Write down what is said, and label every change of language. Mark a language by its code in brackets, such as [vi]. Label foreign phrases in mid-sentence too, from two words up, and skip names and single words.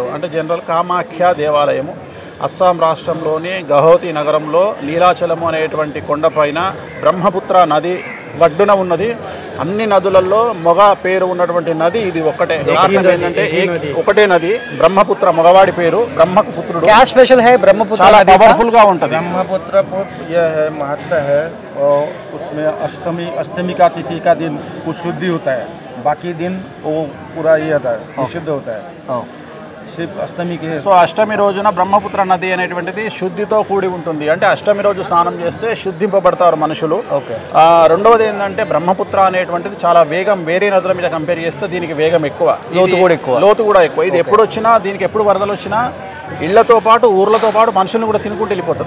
[te] అంటే జనరల్ కామాఖ్య దేవాలయము అస్సాం రాష్ట్రంలోని గౌహతి నగరంలో నీలాచలము అనేటువంటి కొండపైన బ్రహ్మపుత్ర నది వడ్డున ఉన్నది. అన్ని నదులలో మొగ పేరు ఉన్నటువంటి నది ఇది ఒక్కటే. ఏంటంటే ఒకటే నది బ్రహ్మపుత్ర, మగవాడి పేరు బ్రహ్మపుత్రుడు. [hi] क्या स्पेशल है ब्रह्मपुत्र? [te] చాలా పవర్ఫుల్ గా ఉంటుంది. [hi] ब्रह्मपुत्र यह है महत्व है और उसमें अष्टमी का तिथि का दिन कुछ शुद्धि होता है, बाकी दिन वो पूरा ये होता है, विशुद्ध होता है. [te] సో అష్టమి రోజున బ్రహ్మపుత్ర నది అనేటువంటిది శుద్ధితో కూడి ఉంటుంది. అంటే అష్టమి రోజు స్నానం చేస్తే శుద్ధింపబడతారు మనుషులు. రెండవది ఏంటంటే బ్రహ్మపుత్ర అనేటువంటిది చాలా వేగం, వేరే నదుల మీద కంపేర్ చేస్తే దీనికి వేగం ఎక్కువ, లోతు కూడా ఎక్కువ. ఇది ఎప్పుడు వచ్చినా, దీనికి ఎప్పుడు వరదలు వచ్చినా ఇళ్లతో పాటు ఊర్లతో పాటు మనుషులను కూడా తినుకుంటూ వెళ్ళిపోతుంది.